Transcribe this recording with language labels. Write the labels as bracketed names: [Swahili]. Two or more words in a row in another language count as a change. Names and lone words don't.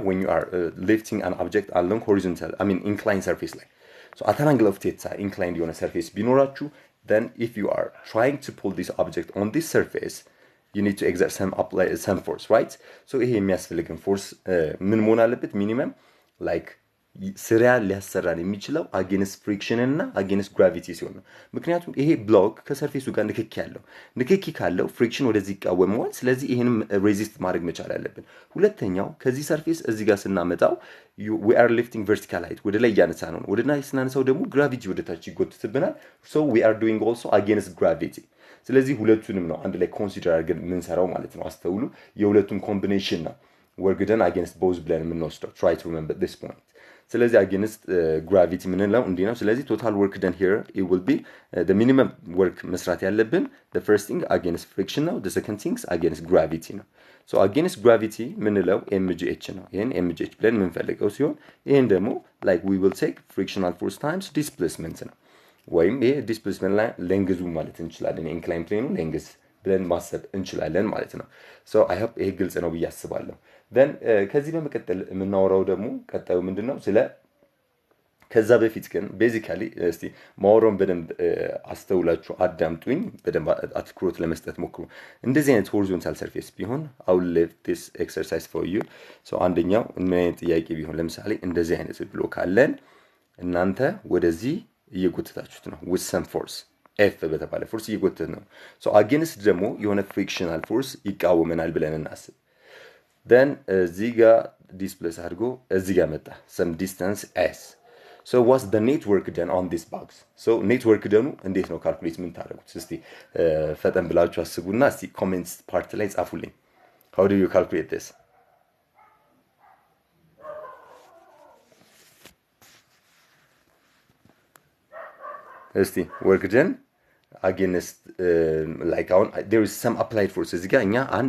[English] when you are lifting an object along horizontal inclined surface ላይ so at an angle of theta inclined የሆነ surface ቢኖራችሁ then if you are trying to pull this object on this surface you need to exert some force, right? [Amharic] so ይሄ የሚያስፈልገን ፎርስ ምን መሆን አለበት? ሚኒመም like ስራ ሊያሰራን የሚችለው [English] against friction [Amharic] እና [English] against gravity [Amharic] ሲሆን ነው። ምክንያቱም ይሄ ብሎክ ከሰርፌሱ ጋር ንክኪ ካለው ፍሪክሽን ወደዚህ ይቃወመዋል። ስለዚህ ይሄንም ሬዚስት ማድረግ መቻል አለብን። ሁለተኛው ከዚህ ሰርፌስ እዚህ ጋር ስናመጣው [English] we are lifting vertical height [Amharic] ወደ ላይ ያነሳ ነው። ወደ ላይ ስናነሳው ደግሞ ግራቪቲ ወደ ታች ይጎትትብናል። [English] so we are doing also against gravity [Amharic] ስለዚህ ሁለቱንም ነው አንድ ላይ ኮንሲደር አድርገን የምንሰራው ማለት ነው። አስተውሉ። የሁለቱም ኮምቢኔሽን ነው [English] work done against both [Amharic] ብለን የምንወስደው። [English] try to remember this point ስለዚህ against gravity [Amharic] ምንለው እንዲህ ነው። ስለዚህ [English] total work done here it will be the minimum work [Amharic] መስራት ያለብን [English] the first thing against friction ነው the second thing against gravity ነው so against gravity [Amharic] ምንለው mgh ነው ይሄን mgh ብለን የምንፈልገው ሲሆን ይሄን ደግሞ [English] like we will take frictional force times displacement [Amharic] ነው ወይም ይሄ displacement ላይ ሌንግዙ ማለት እንችላለን [English] inclined plane [Amharic] ሌንግዝ ብለን ማሰብ እንችላለን ማለት ነው [English] so I hope [Amharic] ይሄ ግልጽ ነው ብዬ አስባለሁ then ከዚህ በመቀጠል የምናወራው ደግሞ ቀጣዩ ምንድነው ስለ ከዛ በፊት ግን ቤዚካሊ እስቲ ማውሮን በደንብ አስተውላችሁ አዳምጡኝ በደንብ አትኩሮት ለመስጠት ሞክሩ እንደዚህ አይነት ሆሪዞንታል ሰርፌስ ቢሆን [English] I will leave this exercise for you [Amharic] so አንደኛው ምን አይነት ጥያቄ ቢሆን ለምሳሌ እንደዚህ አይነት ብሎክ አለን እናንተ ወደዚህ እየጎተታችሁት ነው [English] with some force F [Amharic] በተባለ ፎርስ እየጎተት ነው so against ደግሞ የሆነ [English] frictional force [Amharic] ይቃወመናል ብለን እናስብ then እዚህ ጋር ዲስፕሌስ አድርጎ እዚህ ጋር መጣ [English] some distance s so what's the network done [Amharic] on this box so network done እንዴት ነው ካልኩሌት ምን ታደርጉት እስቲ ፈጠን ብላችሁ አስቡና እስቲ ኮሜንትስ ፓርት ላይ ጻፉልኝ [English] how do you calculate this እስቲ work done against like on there is some applied force [Amharic] እዚህ ጋር እኛ አንድ